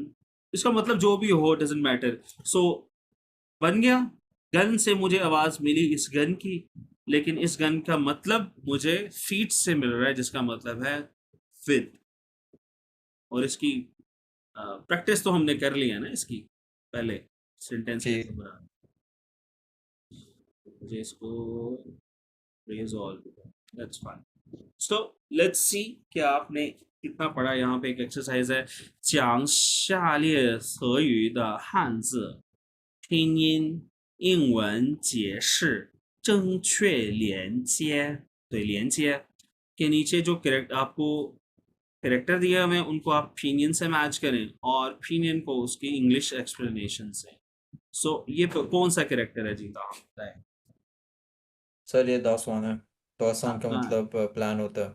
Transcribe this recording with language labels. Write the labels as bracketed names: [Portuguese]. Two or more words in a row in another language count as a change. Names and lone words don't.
[Urdu] اس کا مطلب جو بھی ہو [English] doesn't matter. [Urdu] سو بن گیا، گن سے مجھے آواز ملی اس گن کی، لیکن اس گن کا مطلب مجھے فیٹ سے مل رہا ہے جس کا مطلب ہے وِد. اور اس کی پریکٹس تو ہم نے کر لی ہے نا اس کی پہلے، سینٹینس کیسے जी بنا۔ مجھے اس کو [English] resolve, that's fine। so let's see [Urdu] کہ آپ نے کتنا پڑھا. یہاں پہ ایک ایکسرسائز ہے, [Chinese] 讲下列词语的汉字拼音、英文解释、正确连接。对，连接 [Urdu] کے نیچے جو کریکٹ آپ کو کریکٹر دیا ہوئے ہیں ان کو آپ پن یِن سے میچ کریں، اور پن یِن کو اس کی [English] English explanation [Urdu] से। یہ کون سا کریکٹر ہے جیتا، آپ بتائیں. سر، یہ داسوان ہے۔ داسوان کا हाँ, مطلب پلان ہوتا ہے.